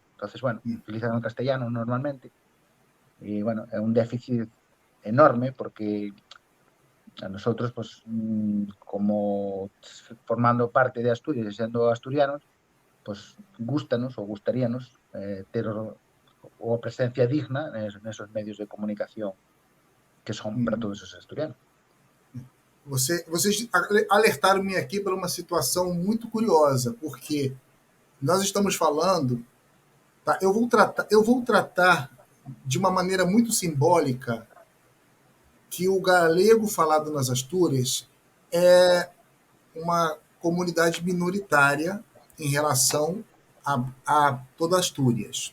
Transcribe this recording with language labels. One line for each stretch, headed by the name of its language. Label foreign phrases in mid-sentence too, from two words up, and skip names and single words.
Galician: Entonces, bueno, utilizan o castellano normalmente e, bueno, é un déficit enorme porque a nosotros, pues, como formando parte de Asturias e sendo asturianos, pues, gustanos ou gustaríanos ter a presencia digna nesos medios de comunicación que son para todos os asturianos.
Portuguese: Vocês alertaram-me aqui para uma situação muito curiosa, porque nós estamos falando, tá? Eu vou tratar de uma maneira muito simbólica que o galego falado nas Astúrias é uma comunidade minoritária em relação a toda Astúrias.